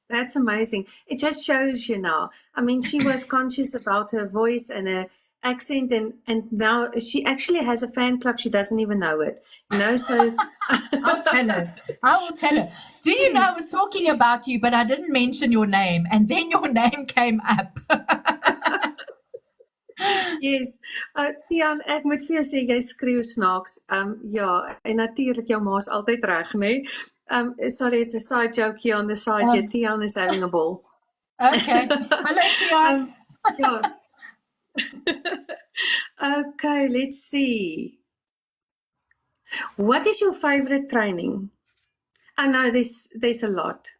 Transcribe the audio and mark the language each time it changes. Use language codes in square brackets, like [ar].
[en] That's amazing. It just shows, I mean, she was conscious about her voice and accent, and now she actually has a fan club. She doesn't even know it, so I'll tell her. I will tell her. Do you know, I was talking about you, but I didn't mention your name, and then your name came up. Yes. [af] Tiaan, ek moet vir jou sê jy skreeu snaaks. Ja, en natuurlik jou ma's altyd reg, né? [en] Sorry, it's a side joke here on the side. Yeah, Tiaan is having a ball. Okay. Hello, Tiaan. Yeah. Okay, let's see. What is your favorite training? I know there's a lot.